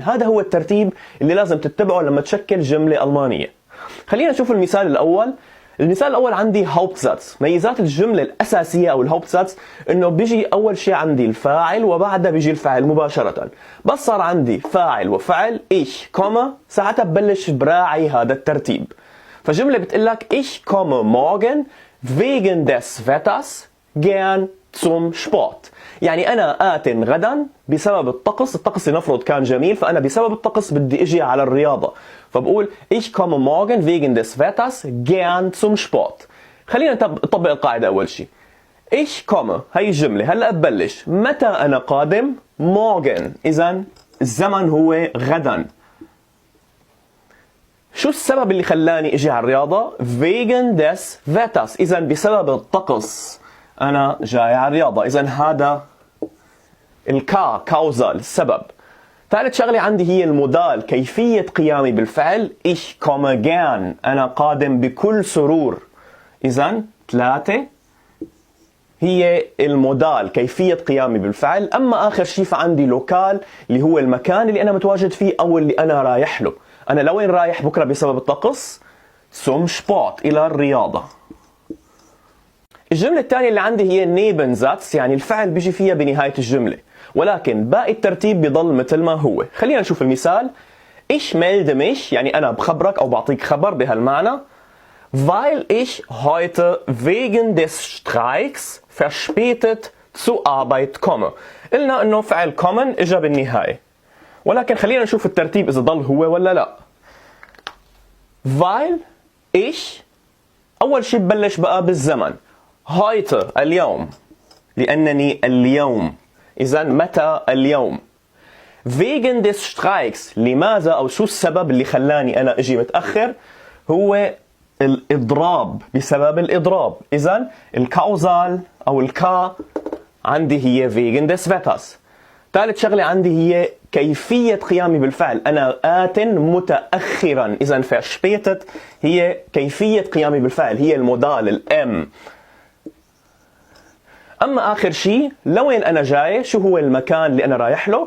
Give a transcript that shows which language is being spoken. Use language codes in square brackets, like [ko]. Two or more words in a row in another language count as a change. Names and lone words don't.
[ar] هذا هو الترتيب اللي لازم تتبعه لما تشكل جملة ألمانية. خلينا نشوف المثال الأول. المثال الأول عندي Hauptsatz. ميزات الجملة الأساسية أو Hauptsatz إنه بيجي أول شيء عندي الفاعل وبعدها بيجي الفعل مباشرة. بس صار عندي فاعل وفعل [de] ich komme، [ar] ساعتها ببلش براعي هذا الترتيب. فجملة بتقلك [de] ich komme morgen wegen des Wetters gern zum Sport. [ar] يعني أنا آت غدا بسبب الطقس. الطقس لنفرض كان جميل، فأنا بسبب الطقس بدي أجي على الرياضة. [de] فبقول ich komme morgen wegen des Wetters gern zum Sport. [ar] خلينا نطبق القاعدة أول شيء. [de] ich komme [ar] هي الجملة. هلأ ببلش متى أنا قادم. morgen إذن الزمن هو غدا. شو السبب اللي خلاني أجي على الرياضة. [de] wegen des Wetters [ar] إذن بسبب الطقس أنا جاي على الرياضة. إذن هذا كاوزال السبب. ثالث شغلة عندي هي المودال كيفية قيامي بالفعل. [de] ich komme gern [ar] أنا قادم بكل سرور. إذن 3 هي المودال كيفية قيامي بالفعل. أما آخر شيء فعندي لوكال اللي هو المكان اللي أنا متواجد فيه أو اللي أنا رايح له. أنا لوين رايح بكرة بسبب الطقس. [de] zum Sport [ar] إلى الرياضة. الجملة الثانية اللي عندي هي نيبنزاتس يعني الفعل بيجي فيها بنهاية الجملة، ولكن باقي الترتيب بيضل مثل ما هو. خلينا نشوف المثال. [de] ich melde mich [ar] يعني أنا بخبرك أو بعطيك خبر بهالمعنى. [de] weil ich heute wegen des Streiks verspätet zur Arbeit komme. [ar] قلنا إنه فعل kommen إجا بالنهاية، ولكن خلينا نشوف الترتيب إذا ضل هو ولا لا. [de] weil ich [ar] أول شيء ببلش بقى بالزمن. heute اليوم لأنني اليوم. إذن متى اليوم. [de] wegen des Streiks [ar] لماذا أو شو السبب اللي خلاني أنا أجي متأخر. هو الإضراب بسبب الإضراب. إذن الكاوزال أو الكا عندي هي [de] wegen des Wetters. [ar] ثالث شغلة عندي هي كيفية قيامي بالفعل. أنا آت متأخرا. إذن verspätet هي كيفية قيامي بالفعل، هي المودال الام. أما آخر شيء لوين أنا جاي، شو هو المكان اللي أنا رايح له.